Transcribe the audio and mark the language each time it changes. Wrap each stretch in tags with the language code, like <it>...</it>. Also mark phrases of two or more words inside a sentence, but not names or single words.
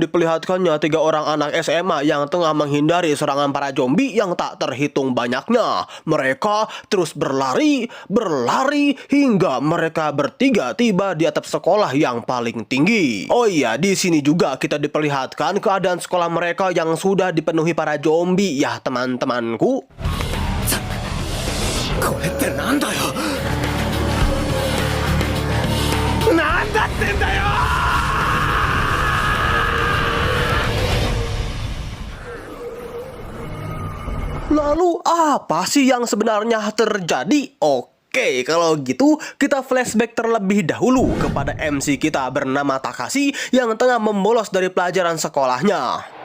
<id>diperlihatkannya 3 orang anak SMA yang tengah menghindari serangan para zombie yang tak terhitung banyaknya. Mereka terus berlari hingga mereka bertiga tiba di atap sekolah yang paling tinggi. Oh iya, di sini juga kita diperlihatkan keadaan sekolah mereka yang sudah dipenuhi para zombie ya teman-temanku.</id> <ja>これってなんだよ。なんだってんだよ。</ja> <id>Lalu apa sih yang sebenarnya terjadi? Oke, kalau gitu kita flashback terlebih dahulu kepada MC kita bernama Takashi yang tengah membolos dari pelajaran sekolahnya.</id>